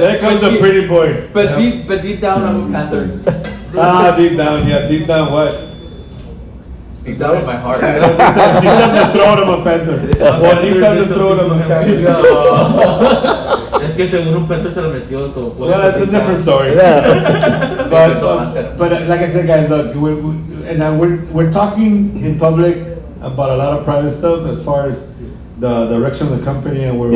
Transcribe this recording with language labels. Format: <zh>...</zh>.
<en>There comes a pretty boy. But Yeah. deep down, I'm a Panther. Deep down, yeah, deep down what? Deep down in my heart. Deep down the throat of a panther. Or deep down the throat of a panther. No.</en> <es>Es que según un Panther se lo metió, so.</es> <en>Well, that's a different story. Yeah. But like I said, guys, look, we're talking in public about a lot of private stuff as far as the direction of the company and where we</en>